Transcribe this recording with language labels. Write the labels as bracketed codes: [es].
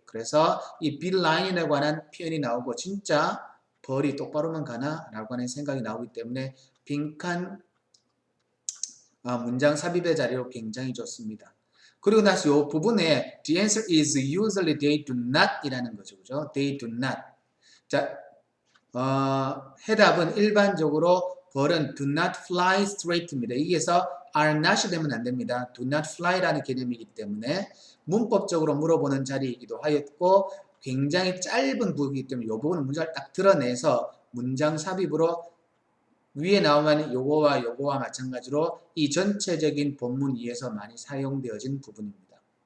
[ko] 그래서 이 beeline에 관한 표현이 나오고 진짜 벌이 똑바로만 가나? 라고 하는 생각이 나오기 때문에 빈칸 문장 삽입의 자리로 굉장히 좋습니다. 그리고 나서 이 부분에 [en] the answer is usually they do not [ko] 이라는 거죠. 그죠? [en] They do not. [ko] 자, 해답은 일반적으로 벌은 [en] do not fly straight [ko] 입니다. 여기에서 are not이 되면 안 됩니다. [en] do not fly [ko] 라는 개념이기 때문에 문법적으로 물어보는 자리이기도 하였고 굉장히 짧은 부분이기 때문에 이 부분은 문장을 딱 드러내서 문장 삽입으로 위에 나오면 요거와 마찬가지로 이 전체적인 본문 위에서 많이 사용되어진 부분입니다.